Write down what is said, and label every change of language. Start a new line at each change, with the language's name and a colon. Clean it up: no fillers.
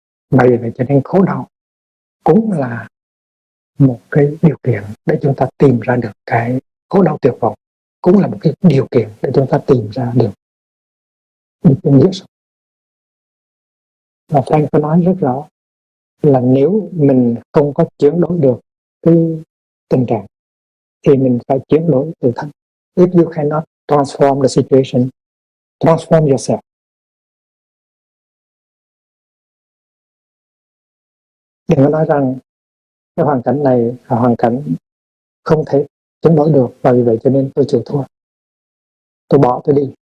Vietnamese: Bởi vậy cho nên khổ đau cũng là một cái điều kiện để chúng ta tìm ra được cái khổ đau tuyệt vọng, cũng là một cái điều kiện để chúng ta tìm ra được những nghĩa sống. Và Frank có nói rất rõ là nếu mình không có chuyển đổi được cái tình trạng thì mình phải chuyển đổi tự thân.
English: If you cannot transform the situation, transform yourself.
Vietnamese: Đừng có nói rằng cái hoàn cảnh này là hoàn cảnh không thể chuyển đổi được và vì vậy cho nên tôi chịu thua, tôi bỏ, tôi đi.